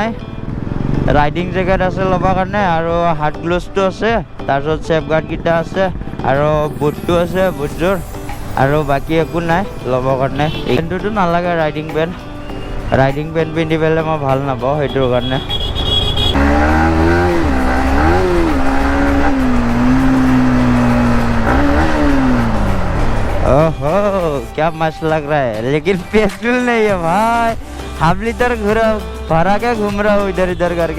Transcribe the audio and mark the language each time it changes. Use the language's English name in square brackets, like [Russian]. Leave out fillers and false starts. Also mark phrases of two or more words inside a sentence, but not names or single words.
[Assamese] ৰাইডিং জেকেট আছে ল'বৰ কাৰণে আৰু হাত গ্লভছটো আছে, তাৰপিছত ছেফগাৰ্ডকেইটা আছে আৰু বুটটো আছে বুটযোৰ, আৰু বাকী একো নাই ল'বৰ কাৰণে। পেণ্টটোতো নালাগে ৰাইডিং পেণ্ট পিন্ধি পেলাই মই ভাল নাপাওঁ সেইটোৰ কাৰণে। [Hindi] ओहो क्या मस्त लग रहा है, लेकिन पेट्रोल नहीं है भाई। [English] half litre [Hindi] भरा के घूम रहा हूँ इधर इधर करके।